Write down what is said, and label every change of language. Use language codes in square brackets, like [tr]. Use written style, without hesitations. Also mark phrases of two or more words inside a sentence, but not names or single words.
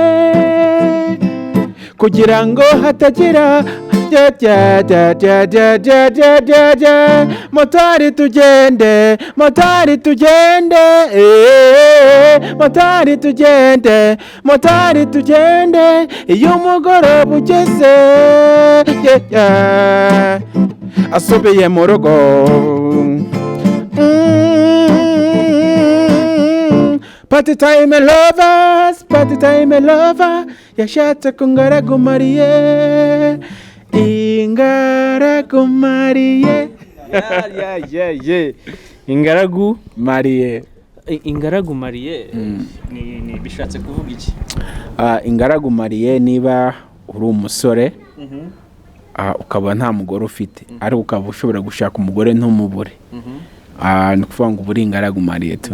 [rw] kugira ngo hatagira motari tugende, motari tugende, motari tugende, motari tugende, iyo umugoroba ugeze asubiye mu rugo. [en] Party time lovers, party time lover, [rw] yashatse kungaragu mariye. Ingaragu mariye. Ingaragu mariye. Ingaragu mariye ni bishatse kuvuga iki? Ingaragu mariye niba uri umusore ukaba nta mugore ufite ariko ukaba ushobora gushaka umugore ntumubure, ni ukuvuga ngo uba uri ingaragu mariye tu.